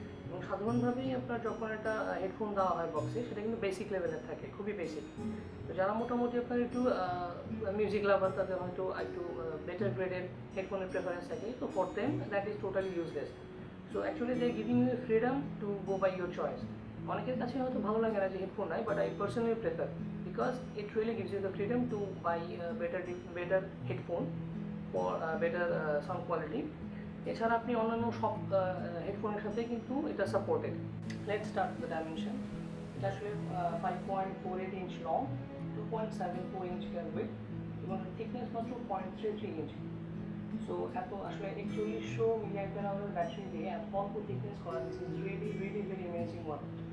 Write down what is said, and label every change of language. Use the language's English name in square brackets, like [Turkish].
[Bangla] এবং সাধারণভাবেই আপনার যখন একটা হেডফোন দেওয়া হয় বক্সে, সেটা কিন্তু বেসিক লেভেলের থাকে, খুবই বেসিক। তো যারা মোটামুটি আপনার একটু মিউজিক লাভার, তাদের হয়তো একটু বেটার গ্রেডের হেডফোনের প্রেফারেন্স থাকে, তো [English] For them that is totally useless. So actually they giving you freedom to go by your choice. [Bangla] অনেকের কাছে হয়তো ভালো লাগে না যে হেডফোন নাই, [English] But I personally prefer because it really gives you the freedom to buy better headphone for better sound quality. [Bangla] এছাড়া আপনি অন্যান্য সব হেডফোনের সাথে কিন্তু এটা supported. [English] Let's start the dimension. [Bangla] এটা আসলে 5.48 ইঞ্চ লং, 2.74 ইঞ্চ উইডথ এবং থিকনেস মাত্র 0.33 ইঞ্চ। সো এত আসলে 4100 mAh ব্যাটারি দিয়ে এত অল্প থিকনেস করা, [English] This is really really very amazing one.